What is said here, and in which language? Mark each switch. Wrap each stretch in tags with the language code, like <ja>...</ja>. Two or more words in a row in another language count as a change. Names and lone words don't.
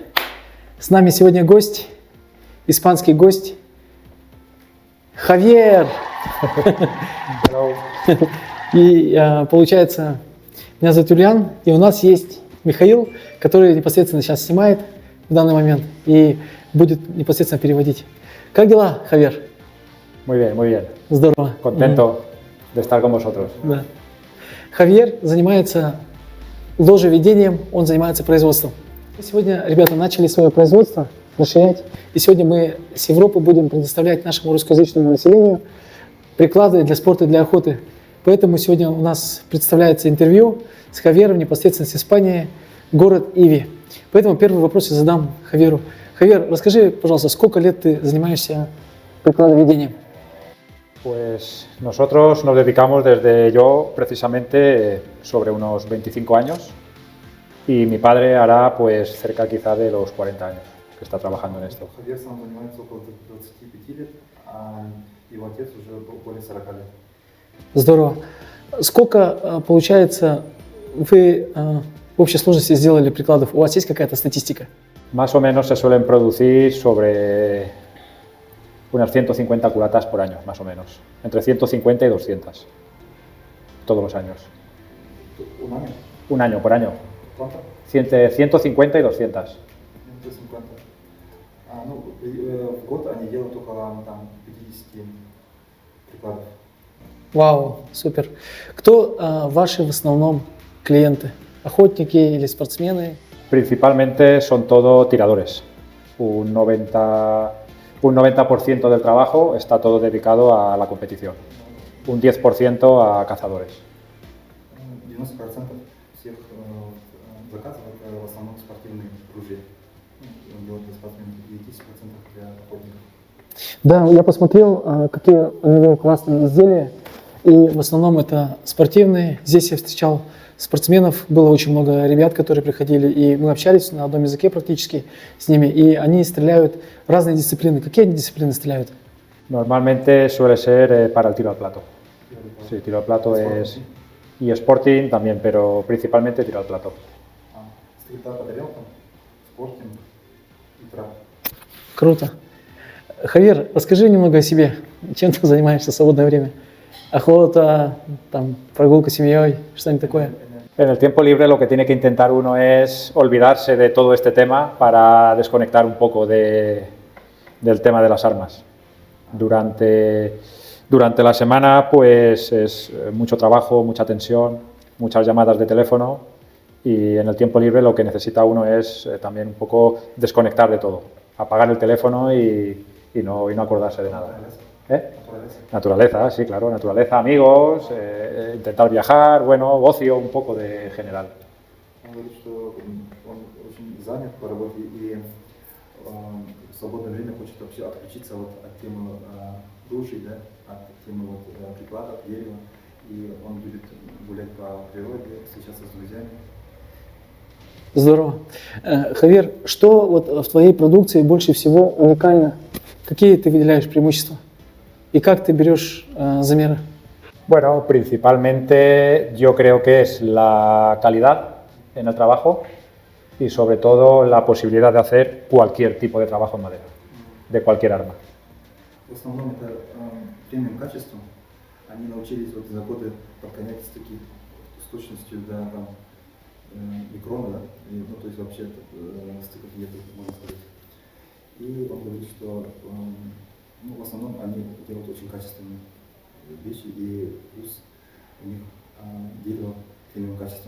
<ru>С нами сегодня гость, испанский гость Хавьер. И получается, меня зовут Юлиан, и у нас есть Михаил, который непосредственно сейчас снимает в данный момент и будет непосредственно переводить. Как дела, Хавьер?</ru> <es>Muy bien, muy bien.</es> <ru>Здорово.</ru> <es>Contento de estar con vosotros.</es> <ru>Да. Хавьер занимается ложеведением, он занимается производством. Сегодня ребята начали свое производство расширять, и сегодня мы с Европы будем предоставлять нашему русскоязычному населению приклады для спорта и для охоты. Поэтому сегодня у нас представляется интервью с Хавьером непосредственно с Испании, город Иви. Поэтому первый вопрос я задам Хавьеру. Хавьер, расскажи, пожалуйста, сколько лет ты занимаешься прикладоведением?</ru> <es>Pues nosotros nos dedicamos desde yo precisamente sobre unos 25 años y mi padre hará pues cerca quizá de los 40 años que está trabajando en esto.</es> <ru>Хавьер сам занимается около 25 лет, а его отец уже более 40 лет. Здорово. Сколько, получается, вы в общей сложности сделали прикладов? У вас есть какая-то статистика?</ru> <es>Más o menos se suelen producir sobre unas 150 culatas por año, más o menos. Entre 150 y 200. Todos los años. Un año. Un año por año. ¿Cuánto? 150 y 200. 150.</es> <ru>В год они делают около там, 50 прикладов. Вау, супер. Кто ваши в основном клиенты? Охотники или спортсмены?</ru> <es>Principalmente son todo tiradores. Un 90% del trabajo está todo dedicado a la competición. Un 10% a cazadores.</es> <ru>90% всех заказов это в основном спортивные ружья. Делают для спортсменов и 10% для охотников. Да, я посмотрел, какие у него классные изделия. И в основном это спортивные. Здесь я встречал спортсменов, было очень много ребят, которые приходили, и мы общались на одном языке практически с ними, и они стреляют в разные дисциплины. Какие они дисциплины стреляют?</ru> <es>Normalmente suele ser para el tiro al plato. Sí, tiro al plato es... Y sporting también, pero principalmente tiro al plato.</es> <ru>Стрельба по тарелкам, спортинг и трап. Круто. Хавьер, расскажи немного о себе. Чем ты занимаешься в свободное время? Охота, там, прогулка с семьей, что-нибудь такое?</ru> <es>En el tiempo libre lo que tiene que intentar uno es olvidarse de todo este tema para desconectar un poco del tema de las armas. Durante la semana pues es mucho trabajo, mucha tensión, muchas llamadas de teléfono y en el tiempo libre lo que necesita uno es también un poco desconectar de todo, apagar el teléfono y no acordarse de nada. Naturaleza, sí, claro, naturaleza, amigos, intentar viajar, bueno, ocio un poco de general.</es> <ru>Он говорит, что он очень занят по работе и в свободное время хочет вообще отключиться вот от темы ружей, да, от темы вот, прикладов, дерева. И он будет гулять по природе, встречаться с друзьями. Здорово. Хавьер, что вот в твоей продукции больше всего уникально? Какие ты выделяешь преимущества?</ru> <es>¿Y cómo te</es> <ru>берешь замеры?</ru> <es>Bueno, principalmente yo creo que es la calidad en el trabajo y sobre todo la posibilidad de hacer cualquier tipo de trabajo en madera, de cualquier arma.</es> <ru>В основном это премиум качество. Они научились вот за годы подгонять стыки с точностью до там, микрона, да? Ну, то есть вообще стыков нет, можно сказать. И он говорит, что ну, в основном они делают очень качественные вещи, и плюс у них дерево премиум качества.</ru>